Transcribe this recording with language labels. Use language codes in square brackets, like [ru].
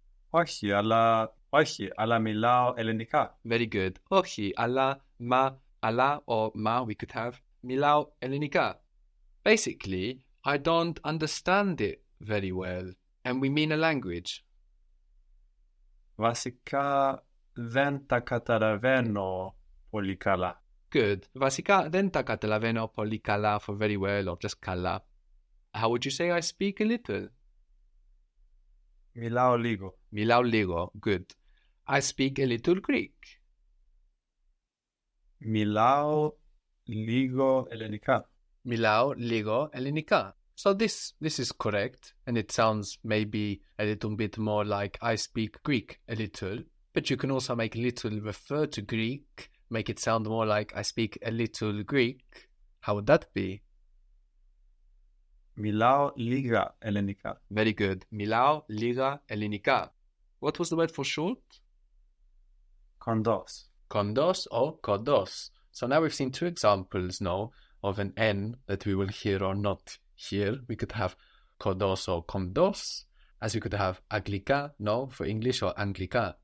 [el] Όχι, αλλά μιλάω ελληνικά. [en] Very good. [el] Όχι, αλλά, [en] or ma, we could have [el] Milao Elinika. [en] Basically, I don't understand it very well. And we mean a language. [el] Βασικά δεν τα καταλαβαίνω πολύ καλά. [en] Good. [el] Βασικά δεν τα καταλαβαίνω πολύ καλά [en] for very well or just [el] καλά. [en] How would you say I speak a little? [el] Μιλάω λίγο. Milao λίγο. [en] Good. I speak a little Greek. [el] Μιλάω λίγο ελληνικά. Milao λίγο ελληνικά. [en] So this is correct, and it sounds maybe a little bit more like I speak Greek a little, but you can also make little refer to Greek, make it sound more like I speak a little Greek. How would that be? [el] Μιλάω λίγα ελληνικά. [en] Very good. [el] Milao λίγα ελληνικά. [en] What was the word for short? [el] Κοντός. Kondos or kodos. [en] So now we've seen two examples now of an N that we will hear or not hear. We could have kodos or kondos, as we could have aglika, no, for English, or anglika.